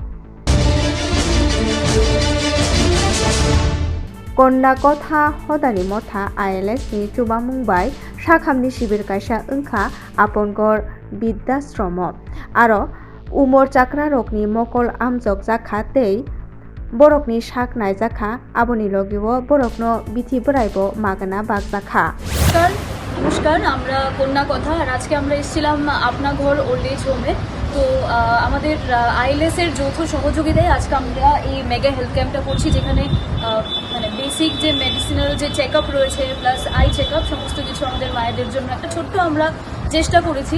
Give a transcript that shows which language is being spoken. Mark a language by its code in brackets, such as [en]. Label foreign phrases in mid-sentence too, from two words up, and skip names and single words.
[trp] कन्या कथा हदानि मथा ILS नि चुबा मुंबाई शाखामनि शिबिर कायसा ओंखा आपनगर बिद्याश्रम आरो उमर चाक्रा रकनि मकल आमजक जाखा तै बरकनि शाक नायजाखा आबनि लगिओ बरकनो बिथि बोराइबो मागना बागजाखा। [bn] नमस्कार, আমরা কন্যা কথা আর আজকে আমরা এসেছিলাম আপনা ঘর [en] old age home. [bn] তো আমাদের ILS এর যৌথ সহযোগিতায় আজকে আমরা এই [en] mega health camp [bn] করছি, যেখানে মানে বেসিক যে মেডিসিনাল যে [en] check up [bn] রয়েছে [en] plus eye check up [bn] সমস্ত কিছু আমাদের মায়েদের জন্য একটা ছোট্ট আমরা চেষ্টা করেছি।